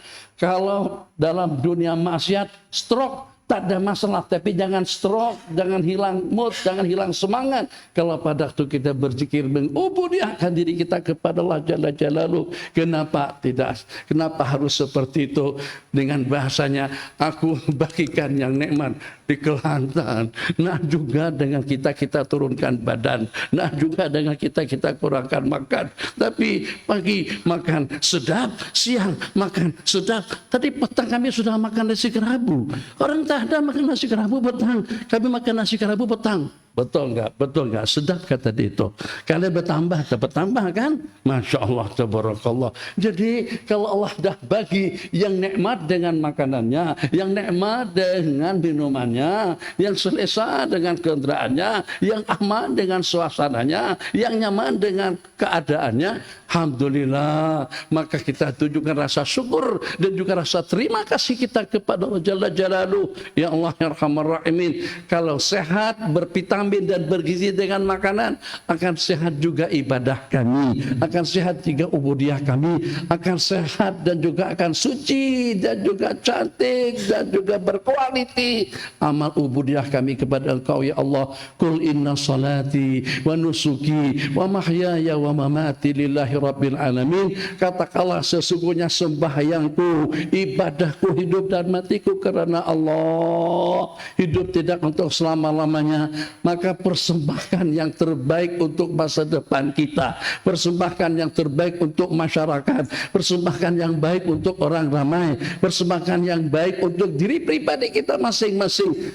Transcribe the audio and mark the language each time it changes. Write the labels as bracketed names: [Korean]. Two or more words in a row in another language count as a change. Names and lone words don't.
[Malay] Kalau dalam dunia maksiat, stroke tak ada masalah, tapi jangan stroke, jangan hilang mood, jangan hilang semangat. Kalau pada waktu kita berzikir mengubudiahkan diri kita kepada Allah [Arabic] جل جلاله, [Malay] kenapa tidak? Kenapa harus seperti itu? Dengan bahasanya, aku bagikan yang nikmat di Kelantan, nah juga dengan kita turunkan badan, nah juga dengan kita kurangkan makan. Tapi pagi makan sedap, siang makan sedap. Tadi petang kami sudah makan nasi kerabu. Orang tak ada makan nasi kerabu petang, kami makan nasi kerabu petang. Betul enggak? Betul enggak? Sedap kata dia itu. Kalian bertambah, dapat tambah kan? [Arabic] ما شاء الله، تبارك الله. [Malay] Jadi kalau Allah dah bagi yang nikmat dengan makanannya, yang nikmat dengan minumannya, yang selesa dengan kendaraannya, yang aman dengan suasananya, yang nyaman dengan keadaannya, alhamdulillah, maka kita tunjukkan rasa syukur dan juga rasa terima kasih kita kepada Allah [Arabic] جل جلاله. يا الله يا أرحم الراحمين, [Malay] kalau sehat, bervitamin dan bergizi dengan makanan, akan sehat juga ibadah kami, akan sehat juga ubudiyah kami, akan sehat dan juga akan suci dan juga cantik dan juga berkualiti amal ubudiyah kami kepada Engkau [Arabic] يا الله. قل إن صلاتي ونسكي ومحياي ومماتي لله رب العالمين. [Malay] Katakanlah sesungguhnya sembahyangku, ibadahku, hidup dan matiku karena Allah. Hidup tidak untuk selama-lamanya, maka persembahkan yang terbaik untuk masa depan kita, persembahkan yang terbaik untuk masyarakat, persembahkan yang baik untuk orang ramai, persembahkan yang baik untuk diri pribadi kita masing-masing.